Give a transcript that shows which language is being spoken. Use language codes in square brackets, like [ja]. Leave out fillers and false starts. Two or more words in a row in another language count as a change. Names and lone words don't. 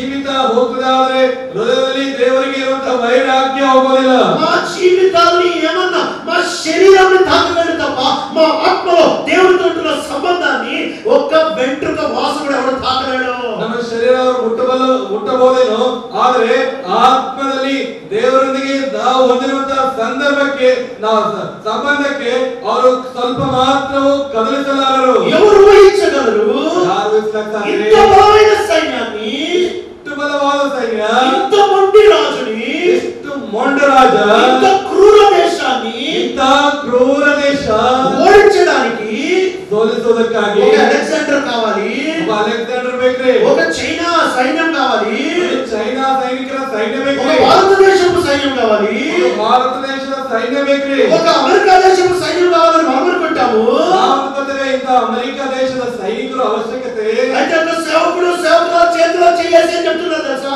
[kn] ಹೋಗ್ತದೆ, ಆದ್ರೆ ಹೃದಯದಲ್ಲಿ ದೇವರಿಗೆ ಇರುವಂತಹ ವೈರಾಗ್ಯ ಹೋಗೋದಿಲ್ಲ. [te] మా జీవితాన్ని ఏమన్నా మా శరీరాన్ని తాకగలడు తప్ప మా ఆత్మలో దేవుడితో ఉన్న సంబంధాన్ని ఒక్క వెంట్రుక వాసకుడు ఎవరు తాకలేడు. [kn] ನಮ್ಮ ಶರೀರ ಮುಟ್ಟಬಹುದೇನೋ, ಆದ್ರೆ ಆತ್ಮದಲ್ಲಿ ದೇವರೊಂದಿಗೆ ನಾವು ಹೊಂದಿರುವಂತಹ ಸಂದರ್ಭಕ್ಕೆ ಸಂಬಂಧಕ್ಕೆ ಅವರು ಸ್ವಲ್ಪ ಮಾತ್ರವೂ ಕದಲಿಸಲಾರರು. [te] ఎవరు ఊహించగలరు? [kn] ಯಾರು ಊಹಿಸಲಾಗ್ತಾರೆ? [te] ఇంత బలమైన సైన్యాన్ని, [kn] ಇಷ್ಟು ಬಲವಾದ ಸೈನ್ಯ, [te] ఇంత మొండి రాజుని, [kn] ಇಷ್ಟು ಮೊಂಡ ರಾಜ, [te] ఇంత క్రూర దేశాన్ని, [kn] ಇಂಥ ಕ್ರೂರ ದೇಶ [te] ఓడించడానికి [kn] ಸೋಲಿಸುವುದಕ್ಕಾಗಿ [te] ఒక అలెగ్జాండర్ కావాలి, [kn] ಒಬ್ಬ ಅಲೆಕ್ಸಾಂಡರ್ ಬೇಕ್ರಿ, [te] ఒక చైనా సైన్యం కావాలి, [kn] ಚೈನಾ ಸೈನಿಕರ ಸೈನ್ಯ [te] ఒక [kn] ಬೇಕ್ರಿ, [te] భారతదేశపు సైన్యం కావాలి, [kn] ಭಾರತ ದೇಶದ ಸೈನ್ಯ ಬೇಕ್ರಿ, [te] ఒక అమెరికా దేశపు సైన్యం కావాలని మనం అనుకుంటాము. [kn] ನಾವು ಅನ್ಕೋತೇವೆ ಇಂಥ ಅಮೆರಿಕ ದೇಶದ ಸೈನಿಕರು ಅವಶ್ಯಕತೆ. [te] అయితే ఒక సేవకుడు సేవకుల చేతిలో చేసి అని చెప్తున్నారు తెలుసా?